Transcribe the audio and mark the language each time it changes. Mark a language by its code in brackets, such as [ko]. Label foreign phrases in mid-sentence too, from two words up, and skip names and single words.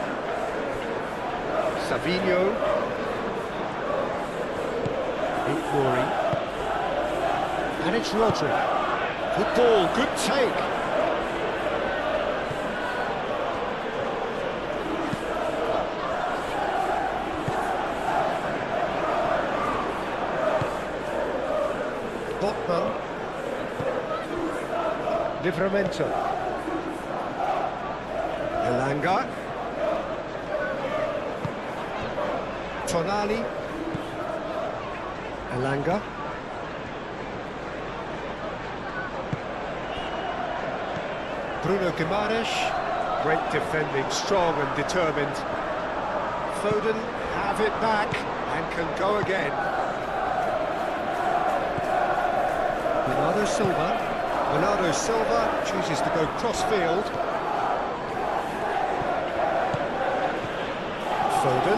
[en] Savinho. Ignori. And it's Rodri. Good ball, good take. Botman. Livramento. Elanga. Tonali. Elanga. Bruno Guimaraes. Great defending, strong and determined. Foden have it back and can go again. Bernardo Silva. Bernardo Silva chooses to go cross-field. Foden.